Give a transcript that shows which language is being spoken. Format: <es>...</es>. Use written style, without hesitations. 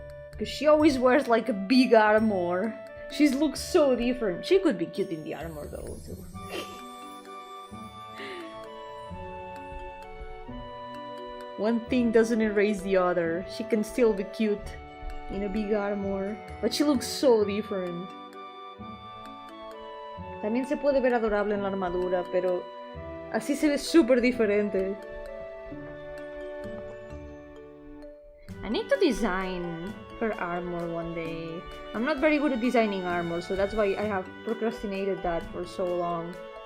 <en>Because she always wears like a big armor. She looks so different. She could be cute in the armor though too. One thing doesn't erase the other. She can still be cute in a big armor, but she looks so different.</en> <es>También se puede ver adorable en la armadura, pero así se ve súper diferente.</es> <en>I need to design her armor one day. I'm not very good at designing armor, so that's why I have procrastinated that for so long.</en>